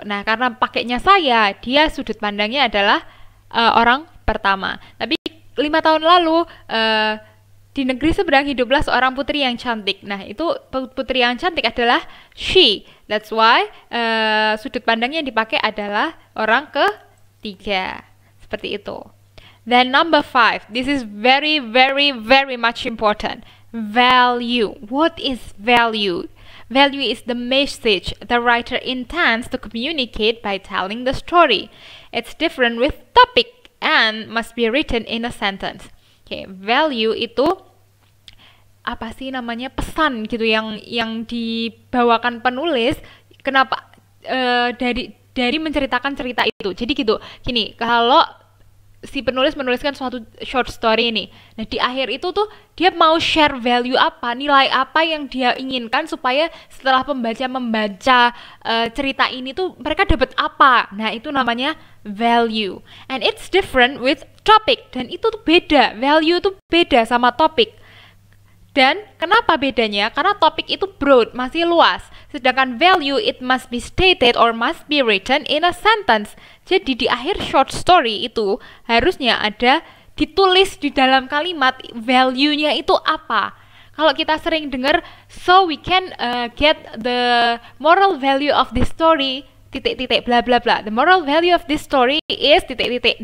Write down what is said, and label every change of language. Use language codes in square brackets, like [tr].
[id] Nah, karena pakainya saya, dia sudut pandangnya adalah orang pertama. Tapi 5 tahun lalu di negeri seberang hiduplah seorang putri yang cantik. Nah, itu putri yang cantik adalah she. [en] That's why [id] sudut pandang yang dipakai adalah orang ketiga. Seperti itu. [en] Then number 5, this is very, very, very much important. Value. What is value? Value is the message the writer intends to communicate by telling the story. It's different with topic and must be written in a sentence. [id] Okay, value itu apa sih namanya, pesan gitu yang dibawakan penulis. Kenapa dari menceritakan cerita itu. Jadi gitu. Gini, kalau si penulis menuliskan suatu short story ini, nah di akhir itu tuh dia mau share value apa, nilai apa yang dia inginkan supaya setelah pembaca membaca cerita ini tuh mereka dapat apa. Nah, itu namanya value. [en] And it's different with topic. [id] Dan itu tuh beda, value tuh beda sama topik. Dan kenapa bedanya? Karena topik itu broad, masih luas. [en] Sedangkan value, it must be stated or must be written in a sentence. [id] Jadi di akhir short story itu harusnya ada ditulis di dalam kalimat value-nya itu apa. Kalau kita sering dengar, [en] so we can get the moral value of this story, titik-titik, bla bla bla. The moral value of this story is titik-titik.